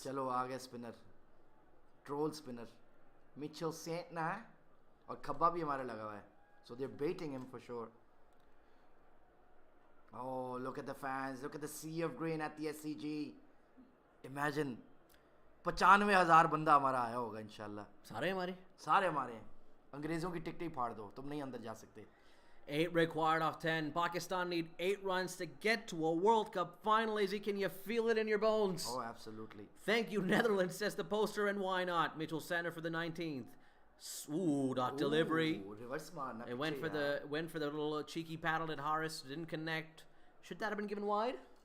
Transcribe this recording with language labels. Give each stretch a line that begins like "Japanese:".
Hindi: चलो आगे spinner, troll spinner Mitchell Santner है और खब्बा भी हमारे लगा हुआ है.
English: So they're baiting him for sure. Oh, look at the fans, look at the sea of green at the SCG.
Hindi: Imagine 95,000 बंदा हमारा आया होगा इंशाल्लाह. सारे हमारे. सारे हमारे हैं. अंग्रेजों की टिकट ही फाड़ दो, तुम नहीं अंदर जा सकते.
English: 8 required off 10. Pakistan need 8 runs to get to a World Cup final. Izzy, can you feel it in your bones? Oh, absolutely. Thank you, Netherlands, says the poster, and why not? Mitchell Sander for the 19th. Ooh, dot delivery. Reverse man. It went for the little cheeky paddle at Harris. Didn't connect. Should that have been given wide?